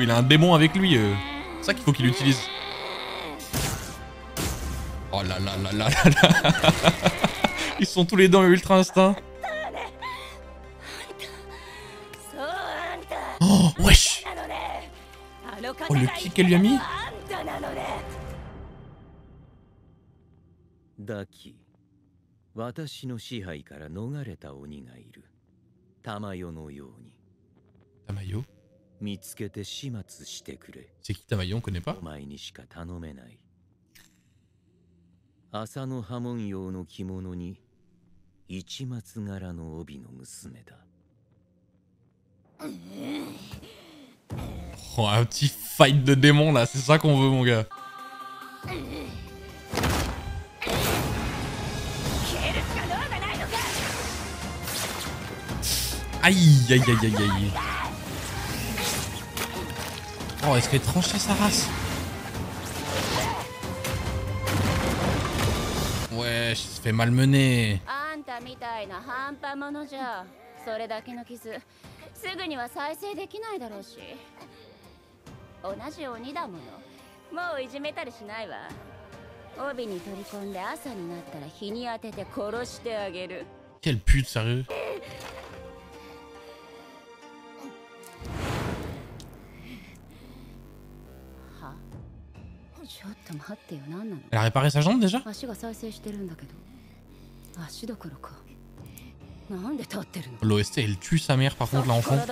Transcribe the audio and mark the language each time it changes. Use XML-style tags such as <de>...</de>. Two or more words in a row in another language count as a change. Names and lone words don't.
<fr>Il a un démon avec lui, c'est ça qu'il faut qu'il utilise. Oh là là là là là là. Ils sont tous les deux ultra instinct. Oh, wesh. Oh, le kick qu'elle lui a mis.</fr> <ja>Daki, 私の支配から逃れた鬼がいる。Tamayo noように。 Tamayo? 見つけて始末してくれ。</ja> <fr>C'est qui Tamayo? On connaît pas?</fr> <ja>お前にしか頼めない。麻の刃文様の着物に市松柄の帯の娘だ。</ja> <fr>Oh, un petit fight de démons là, c'est ça qu'on veut mon gars. Aïe aïe aïe aïe aïe. Oh, est-ce qu'elle tranchait sa race? Ouais, je se fait malmener.</fr> <ja>あんたみたいな半端者じゃそれだけの傷すぐには再生できないだろうし、同じ鬼だもの。もういじめたりしないわ。帯に取り込んで朝になったら日に当てて殺してあげる。</ja> <fr>Quelle pute, sérieux. Elle a réparé sa jambe déjà? L'OST elle tue sa mère par contre l'enfant.</fr>